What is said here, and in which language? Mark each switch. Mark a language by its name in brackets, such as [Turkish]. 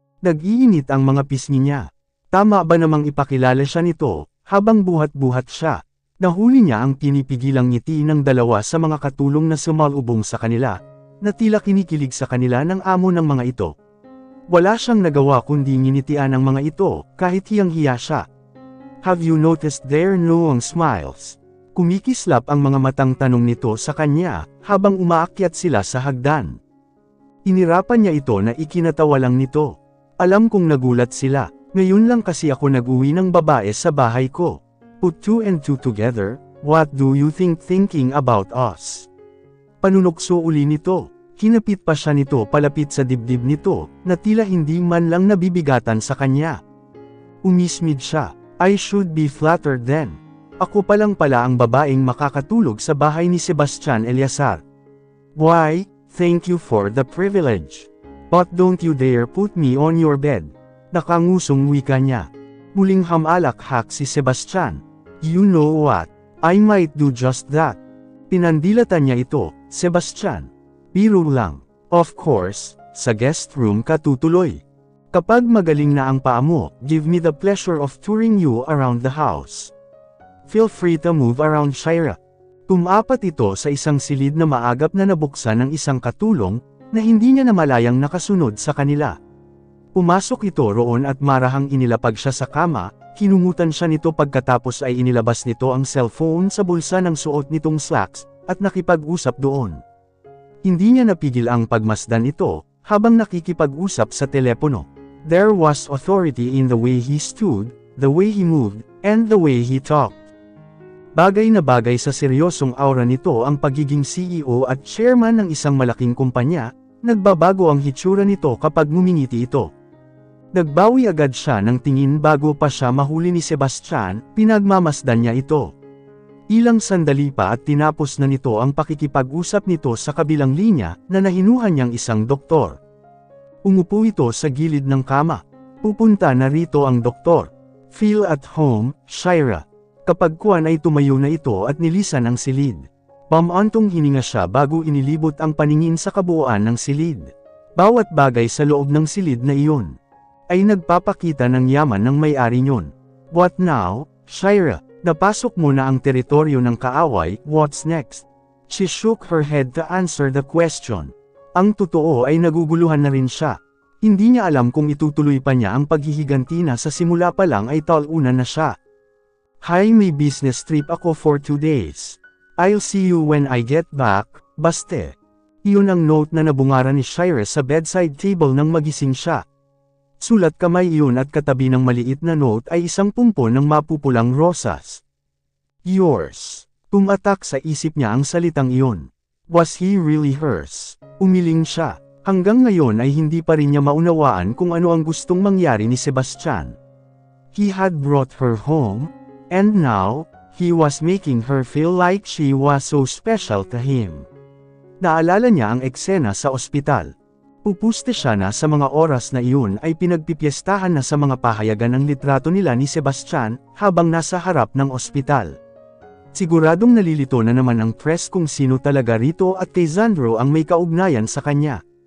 [Filipino] Nag-iinit ang mga pisngi niya. Tama ba namang ipakilala siya nito, habang buhat-buhat siya? Nahuli niya ang pinipigilang ngiti ng dalawa sa mga katulong na sumalubong sa kanila, na tila kinikilig sa kanila ng amo ng mga ito. Wala siyang nagawa kundi nginitian ang mga ito, kahit hiyang-hiya siya. [English] Have you noticed their long smiles? [Filipino] Kumikislap ang mga matang tanong nito sa kanya, habang umaakyat sila sa hagdan. Inirapan niya ito na ikinatawa lang nito. Alam kong nagulat sila, ngayon lang kasi ako nag-uwi ng babae sa bahay ko. [English] Put two and two together, what do you think thinking about us? [Filipino] Panunokso uli nito. Hinapit pa siya nito palapit sa dibdib nito, na tila hindi man lang nabibigatan sa kanya. Umismid siya. [English] I should be flattered then. [Filipino] Ako pa lang pala ang babaeng makakatulog sa bahay ni Sebastian Eleazar. [English] Why, thank you for the privilege. But don't you dare put me on your bed. [Filipino] Nakangusong wika niya. Muling hamalakhak si Sebastian. [English] You know what? I might do just that. [Filipino] Pinandilatan niya ito, Sebastian. Biro lang. [English] Of course, [Filipino] sa guest room ka tutuloy. Kapag magaling na ang paa mo, [English] give me the pleasure of touring you around the house. Feel free to move around, Shira. [Filipino] Tumapat ito sa isang silid na maagap na nabuksan ng isang katulong, na hindi niya namalayang nakasunod sa kanila. Pumasok ito roon at marahang inilapag siya sa kama, kinumutan siya nito pagkatapos ay inilabas nito ang cellphone sa bulsa ng suot nitong slacks, at nakipag-usap doon. Hindi niya napigil ang pagmasdan ito, habang nakikipag-usap sa telepono. [English] There was authority in the way he stood, the way he moved, and the way he talked. [Filipino] Bagay na bagay sa seryosong aura nito ang pagiging CEO at chairman ng isang malaking kumpanya, nagbabago ang hitsura nito kapag ngumingiti ito. Nagbawi agad siya ng tingin bago pa siya mahuli ni Sebastian, pinagmamasdan niya ito. Ilang sandali pa at tinapos na nito ang pakikipag-usap nito sa kabilang linya na nahinuhan niyang isang doktor. Umupo ito sa gilid ng kama. Pupunta na rito ang doktor. [English] Feel at home, Shira. [Filipino] Kapag kuwan ay tumayo na ito at nilisan ang silid. Pamantong hininga siya bago inilibot ang paningin sa kabuuan ng silid. Bawat bagay sa loob ng silid na iyon ay nagpapakita ng yaman ng may-ari niyon. [English] What now, Shira? [Filipino] Napasok mo na ang teritoryo ng kaaway, [English] what's next? She shook her head to answer the question. [Filipino] Ang totoo ay naguguluhan na rin siya. Hindi niya alam kung itutuloy pa niya ang paghihiganti na sa simula pa lang ay talunan na siya. [English] Hi, [Filipino] may business trip ako [English] for 2 days. I'll see you when I get back, baste. [Filipino] Iyon ang note na nabungara ni Shira sa bedside table nang magising siya. Sulat kamay iyon at katabi ng maliit na note ay isang pumpon ng mapupulang rosas. [English] Yours. [Filipino] Tumatak sa isip niya ang salitang iyon. [English] Was he really hers? [Filipino] Umiling siya. Hanggang ngayon ay hindi pa rin niya maunawaan kung ano ang gustong mangyari ni Sebastian. [English] He had brought her home, and now, he was making her feel like she was so special to him. [Filipino] Naalala niya ang eksena sa ospital. Pupuste siya na sa mga oras na iyon ay pinagpipiestahan na sa mga pahayagan ng litrato nila ni Sebastian habang nasa harap ng ospital. Siguradong nalilito na naman ang press kung sino talaga rito at kay Zandro ang may kaugnayan sa kanya.